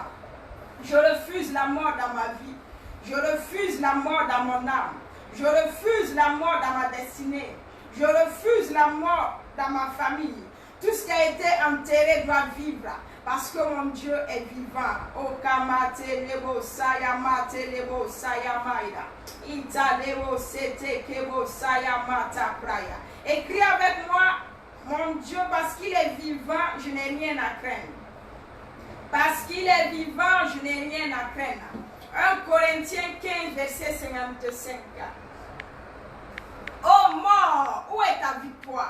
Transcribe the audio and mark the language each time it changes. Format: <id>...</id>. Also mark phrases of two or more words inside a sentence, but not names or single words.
<fr>Je refuse la mort dans ma vie. Je refuse la mort dans mon âme. Je refuse la mort dans ma destinée. Je refuse la mort dans ma famille. Tout ce qui a été enterré doit vivre. Parce que mon Dieu est vivant. Oh, kamate lebo sayamate lebo sayamaida. Ita lebo sete kebo sayamata praya. Écris avec moi, mon Dieu, parce qu'il est vivant, je n'ai rien à craindre. Parce qu'il est vivant, je n'ai rien à craindre. 1 Corinthiens 15, verset 55. Oh mort, où est ta victoire?</fr>